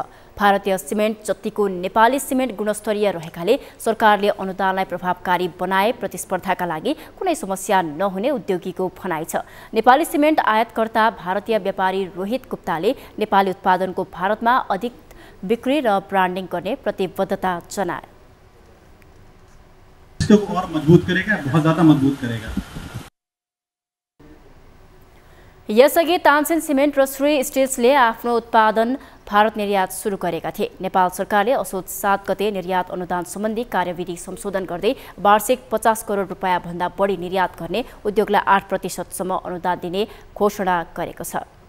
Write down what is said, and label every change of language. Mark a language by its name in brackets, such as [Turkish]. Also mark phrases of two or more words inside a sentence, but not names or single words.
[Nepali] भारतीय सिमेन्ट जतिको नेपाली सिमेन्ट गुणस्तरीय रहेकाले सरकारले अनुदानलाई प्रभावकारी बनाए प्रतिस्पर्धाका लागि कुनै समस्या नहुने उद्योगीको भनाइ छ। नेपाली सिमेन्ट आयातकर्ता भारतीय व्यापारी रोहित गुप्ताले नेपाली उत्पादनको भारतमा अधिक बिक्री र ब्रान्डिङ गर्ने प्रतिबद्धता जनाए। [Hindi] इसको और मजबूत करेगा, बहुत ज्यादा मजबूत करेगा। [Nepali] यसअघि तानसेन सिमेन्ट र श्री स्टिल्सले आफ्नो उत्पादन भारत निर्यात सुरु गरेका थिए। नेपाल सरकारले असोज 7 गते निर्यात अनुदान सम्बन्धी कार्यविधि संशोधन गर्दै वार्षिक 50 करोड रुपैयाँ भन्दा बढी निर्यात गर्ने उद्योगलाई 8% सम्म अनुदान दिने घोषणा गरेको छ।